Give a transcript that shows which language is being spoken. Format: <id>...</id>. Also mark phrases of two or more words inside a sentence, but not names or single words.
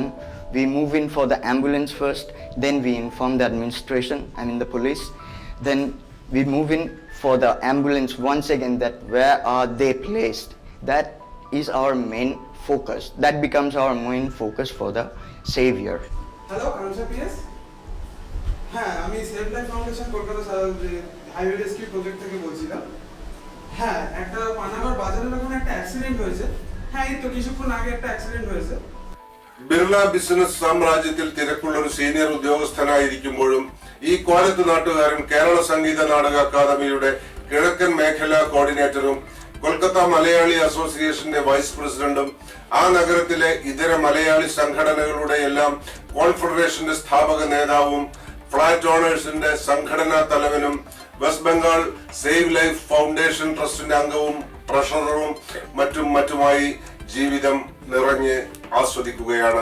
<en>We move in for the ambulance first, then we inform the administration, the police, then we move in for the ambulance once again, that where are they placed. That is our main focus. That becomes our main focus for the savior.</en> <bn>হ্যালো কাঞ্চা পিএস, হ্যাঁ আমি সেভ লাইফ ফাউন্ডেশন কলকাতা হাইওয়ে রেস্কিউ প্রজেক্ট থেকে বলছিলাম। হ্যাঁ, একটা পানাগড় বাজারের ওখানে একটা অ্যাক্সিডেন্ট হয়েছে। হ্যাঁ, এই তো কিছুক্ষণ আগে একটা অ্যাক্সিডেন্ট হয়েছে।</bn> <ml>ബിർള ബിസിനസ് സാമ്രാജ്യത്തിൽ തിരക്കുള്ള ഒരു സീനിയർ ഉദ്യോഗസ്ഥനായിരിക്കുമ്പോഴും ഈ കോലത്ത് നാട്ടുകാരൻ കേരള സംഗീത നാടക അക്കാദമിയുടെ കിഴക്കൻ മേഖലാ കോർഡിനേറ്ററും കൊൽക്കത്ത മലയാളി അസോസിയേഷന്റെ വൈസ് പ്രസിഡന്റും ആ നഗരത്തിലെ ഇതര മലയാളി സംഘടനകളുടെ എല്ലാം കോൺഫെഡറേഷന്റെ സ്ഥാപക നേതാവും ഫ്ലാറ്റ് ഓണേഴ്സിന്റെ സംഘടനാ തലവനും വെസ്റ്റ് ബംഗാൾ സേവ് ലൈഫ് ഫൗണ്ടേഷൻ ട്രസ്റ്റിന്റെ അംഗവും ട്രഷററും മറ്റുമായി ജീവിതം നിറഞ്ഞ് ആസ്വദിക്കുകയാണ്.</ml>